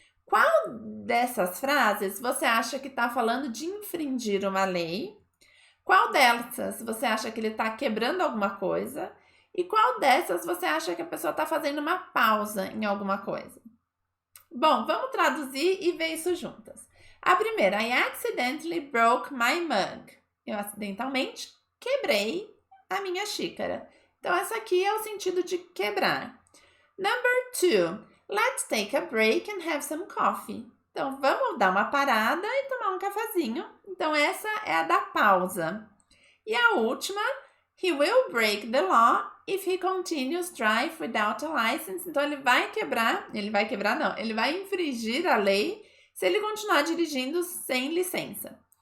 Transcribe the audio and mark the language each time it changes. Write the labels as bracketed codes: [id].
[pt] Qual dessas frases você acha que está falando de infringir uma lei? Qual dessas você acha que ele está quebrando alguma coisa? E qual dessas você acha que a pessoa está fazendo uma pausa em alguma coisa? Bom, vamos traduzir e ver isso juntas. A primeira, [en] I accidentally broke my mug. [pt] Eu acidentalmente quebrei a minha xícara. Então, essa aqui é o sentido de quebrar. [en] Number 2, let's take a break and have some coffee. [pt] Então, vamos dar uma parada e tomar um cafezinho. Então, essa é a da pausa. E a última, [en] he will break the law if he continues drive without a license. [pt] Então, ele vai infringir a lei se ele continuar dirigindo sem licença.